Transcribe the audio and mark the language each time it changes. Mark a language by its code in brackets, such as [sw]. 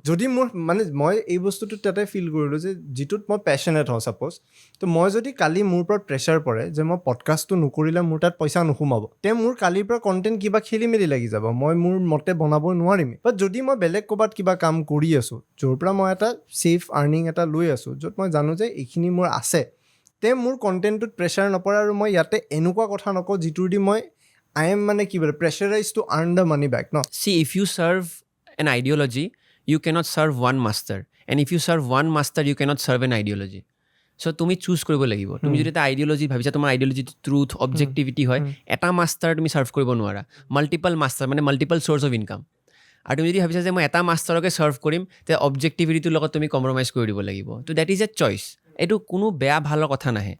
[as] যদি মোৰ মানে মই এই বস্তুটো তাতে ফিল কৰিলোঁ যে যিটোত মই পেশ্যনেট হওঁ ছাপ'জ তো মই যদি কালি মোৰ ওপৰত প্ৰেছাৰ পৰে যে মই পডকাষ্টটো নকৰিলে মোৰ তাত পইচা নোসোমাব তে মোৰ কালিৰ পৰা কণ্টেণ্ট কিবা খেলি মেলি লাগি যাব মই মোৰ মতে বনাব নোৱাৰিমেই বাট যদি মই বেলেগ ক'ৰবাত কিবা কাম কৰি আছোঁ য'ৰ পৰা মই এটা ছেফ আৰ্নিং এটা লৈ আছোঁ য'ত মই জানো যে এইখিনি মোৰ আছে তে মোৰ কণ্টেণ্টটোত প্ৰেছাৰ নপৰে আৰু মই ইয়াতে এনেকুৱা কথা নকওঁ যিটোৰ দি মই আই এম মানে কি বোলে [en] pressurise to earn the money back [as] no [en] See, if you serve an ideology, you cannot serve one master. And if you serve one master, you cannot serve an ideology. [as] So, তুমি choose কৰিব লাগিব তুমি যদি এটা আইডিঅলজি ভাবিছা তোমাৰ আইডিঅলজি truth objectivity হয় এটা মাষ্টাৰ তুমি ছাৰ্ভ কৰিব নোৱাৰা মাল্টিপল মাষ্টাৰ মানে মাল্টিপল চ'ৰ্চ অফ ইনকাম আৰু তুমি যদি ভাবিছা যে মই এটা মাষ্টাৰকে ছাৰ্ভ কৰিম তে অবজেক্টিভিটিটোৰ লগত তুমি কম্প্ৰমাইজ কৰি দিব লাগিব তো [en] that is a choice [as] এইটো কোনো বেয়া ভালৰ কথা নাহে